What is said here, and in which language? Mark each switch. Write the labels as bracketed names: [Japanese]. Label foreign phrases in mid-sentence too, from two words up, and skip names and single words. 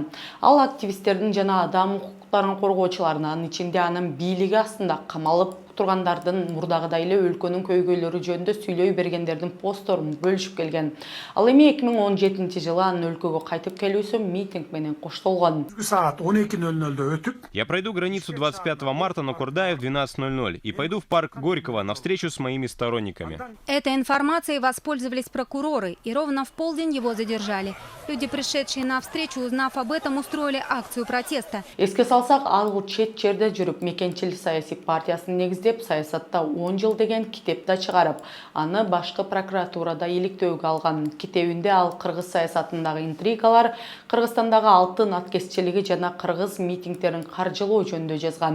[Kyrgyz] Ал активисттердин жана адам укуктарын коргоочулардын, анын ичинде анын бийлиги астында камалып тургандардын мурдагыдай эле өлкөнүн көйгөйлөрү жөнүндө сүйлөй бергендердин постторун бөлүшүп келген. Ал эми 2017-жылы анын өлкөгө кайтып келүүсү митинг менен коштолгон. Саат 12:00-дө өтүп, [Russian] Я пройду границу 25 марта на Курдае в 12:00 и пойду в парк Горького на встречу с моими сторонниками. Этой информацией воспользовались прокуроры, и ровно в полдень его задержали. Люди, пришедшие на встречу, узнав об этом, устроили акцию протеста. [Kyrgyz] Эске салсак, ал чет жерде жүрүп, Мекенчил саясий партиясынын негиздеп деп саясатта 10 жыл деген китеп да чыгарып, аны башкы прокуратурада иликтөөгө алган. Китебинде ал кыргыз саясатындагы интригалар, Кыргызстандагы алтын аткезчилиги жана кыргыз митингдерин каржылоо жөнүндө жазган.